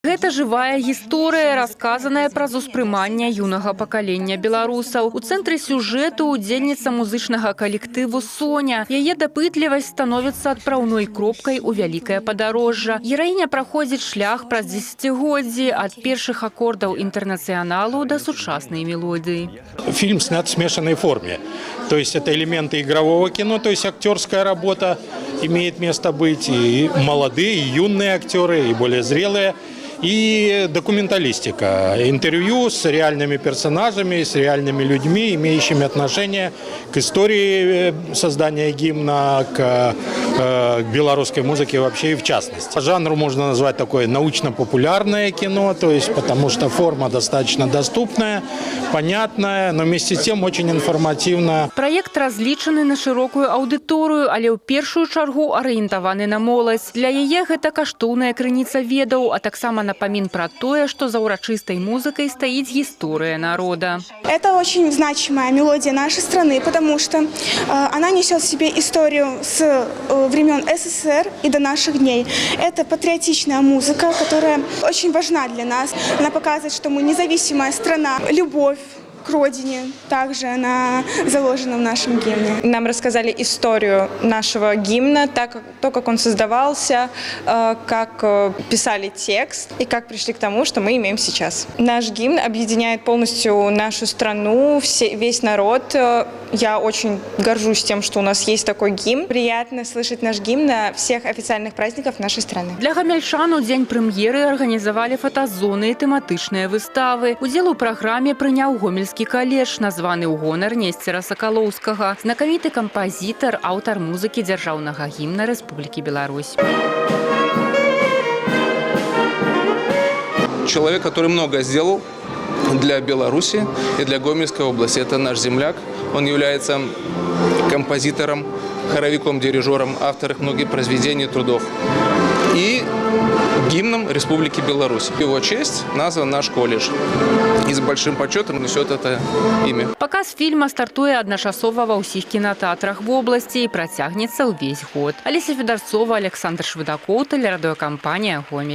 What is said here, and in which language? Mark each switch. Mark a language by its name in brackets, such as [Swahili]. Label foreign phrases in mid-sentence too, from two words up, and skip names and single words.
[Belarusian] Гэта жывая гісторыя, расказаная праз успрыманне юнага пакалення беларусаў. У цэнтры сюжэту удзельніца музычнага калектыву Соня. Яе дапытлівасць становіцца адпраўной кропкай у вялікае падарожжа. Гераіня праходзіць шлях праз дзесяцігоддзі ад першых акордаў інтэрнацыяналу да сучаснай мелодыі. [Russian] Фильм снят в смешанной форме. То есть это элементы игрового кино, то есть актерская работа имеет место быть, и молодые, и юные актеры, и более зрелые, и документалистика. Интервью с реальными персонажами, с реальными людьми, имеющими отношение к истории создания гимна, к белорусской музыке вообще и в частности. Жанр можно назвать такое научно-популярное кино, то есть потому что форма достаточно доступная, понятная, но вместе с тем очень информативная. [Belarusian] Праект разлічаны на шырокую аўдыторыю, але ў першую чаргу арыентаваны на моладзь. Для яе гэта каштоўная крыніца ведаў, а таксама напамін пра тое, што за урачыстай музыкай стаіць гісторыя народа. [Russian] Это очень значимая мелодия нашей страны, потому что она несет в себе историю с времен СССР и до наших дней. Это патриотичная музыка, которая очень важна для нас. Она показывает, что мы независимая страна. Любовь к родине также она заложена в нашем гимне. Нам рассказали историю нашего гимна, то, как он создавался, как писали текст и как пришли к тому, что мы имеем сейчас. Наш гимн объединяет полностью нашу страну, весь народ. Я очень горжусь тем, что у нас есть такой гимн. Приятно слышать наш гимн на всех официальных праздниках нашей страны. [Belarusian] Для гамельчан у дзень прэм'еры арганізавалі фотазоны і тэматычныя выставы. Удзел у праграме прыняў гомельскі каледж, названы ў гонар Несцера Сакалоўскага, знакаміты кампазітар, аўтар музыкі дзяржаўнага гімна Рэспублікі Беларусь. [Russian] Человек, который многое сделал для Беларуси и для Гомельской области. Это наш земляк. Он является композитором, хоровиком, дирижером, автором многих произведений, трудов. И гимном Республики Беларусь. В его честь назван наш колледж. И с большим почетом несет это имя. [Belarusian] Паказ фільма стартуе адначасова ва ўсіх кінатэатрах вобласці і працягнецца ўвесь год. Алеся Федарцова, Александр Швыдакоў, тэлерадыёкампанія «Гомель».